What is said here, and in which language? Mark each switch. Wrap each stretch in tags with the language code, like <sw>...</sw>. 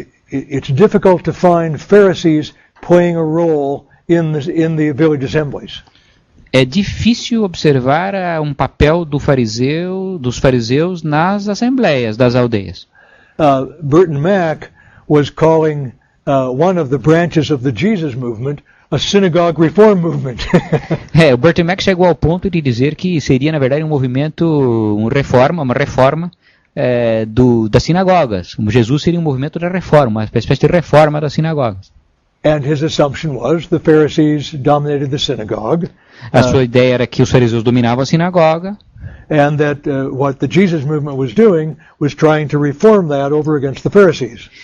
<en>It's difficult to find Pharisees playing a role in the village assemblies.</en> <pt>É difícil observar um papel dos fariseus nas assembleias das aldeias.</pt> <en>Burton Mack was calling one of the branches of the Jesus movement a synagogue reform movement.</en> <pt>O Burton Mack chegou ao ponto de dizer que seria na verdade um movimento, uma reforma das sinagogas. Jesus seria um movimento da reforma, uma espécie de reforma das sinagogas.</pt> <en>And his assumption was the Pharisees dominated the synagogue.</en> <pt>A sua ideia era que os fariseus dominavam a sinagoga.</pt> <en>And that what the Jesus movement was doing was trying to reform that over against the Pharisees.</en>